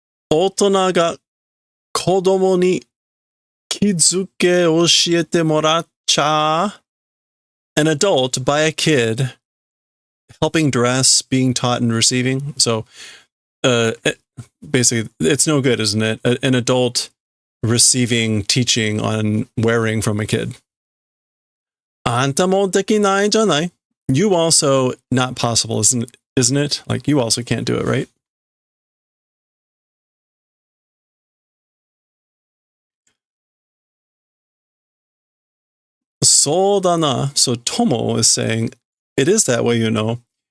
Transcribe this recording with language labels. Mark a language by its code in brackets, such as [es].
[ja] 大人が子供に気づけ教えてもらっちゃ [en] An adult by a kid helping dress, being taught and receiving. So basically, it's no good, isn't it? An adult receiving teaching on wearing from a kid. [ja] あんたもできないじゃない? [en] You also not possible, isn't it? Like you also can't do it, right? Sodana. So Tomo is saying, it is that way, you know.